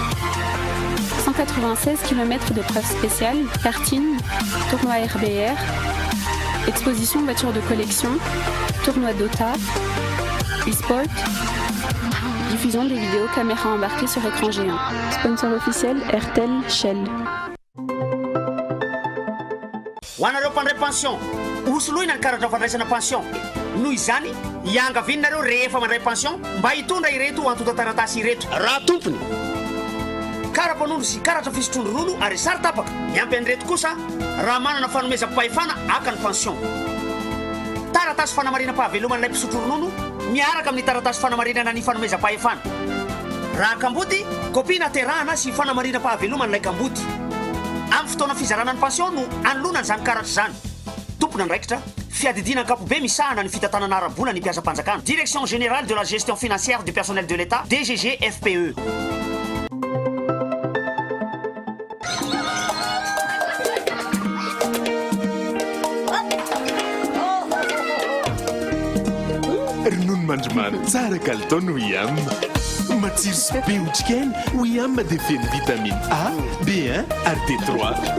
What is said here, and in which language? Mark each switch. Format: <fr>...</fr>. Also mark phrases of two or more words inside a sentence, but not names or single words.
<fr>196 km d'épreuves spéciales, karting, tournoi RBR, exposition voitures de collection, tournoi Dota, e-sport, diffusion des vidéos caméras embarquées sur écran géant. Sponsor officiel RTL Shell.</fr> <mg>Hoanareo mpandray pension, osoloina ny karatra fandraisana pension. Noho izany, iangavianareo rehefa mandray pension mba hitondra ireto antota taratasy ireto. Raha tompony karapanondro sy karatra fisotrondro rono ary sary tapaka. Miampy an'ireto kosa raha manana fanomezam-pahefana aka ny pension. Taratasy fanamarina-pahaveloman'ilay mpisotro ronono miaraka amin'ny taratasy fanamarinana ny fanomezam-pahefana. Raha kamboty, kopina terahana sy fanamarina-pahaveloman'ilay kamboty. Amin'ny fotoana fizarana ny pension no anoloana izany karatra izany. Tompona andraikitra, fiadidiana ankapobe misahana ny fitantanana ara-bola ny mpiasa-panjakana.</mg> <fr>Direction générale de la gestion financière du personnel de l'État, DGG FPE.</fr> <mg>Ronono mandromano tsara kalitao no iam. Matsiro sy be otrikaina, iam dia feno vitamine A, B1 ary D3.</mg>